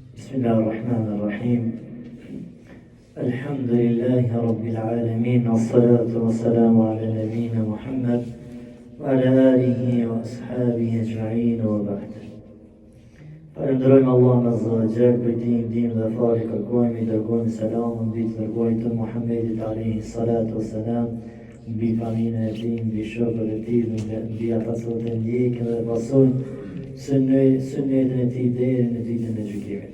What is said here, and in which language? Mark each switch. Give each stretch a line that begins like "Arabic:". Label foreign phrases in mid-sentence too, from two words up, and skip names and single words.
Arabic: بسم الله الرحمن الرحيم الحمد لله رب العالمين والصلاة والسلام على نبينا محمد وعلى آله وأصحابه أجمعين وبعد.
Albanian: Falënderojmë Allahun
Arabic: عز وجل
Albanian: për ndihmën dhe falë kërkojmë i dërgojmë selamën mbi të dërguarit të Muhammedit
Arabic: عليه الصلاة والسلام,
Albanian: mbi familjen e tij, mbi shokët e tij, mbi ata që e ndjekin dhe pasojnë sunetin e tij deri në ditën e gjykimit.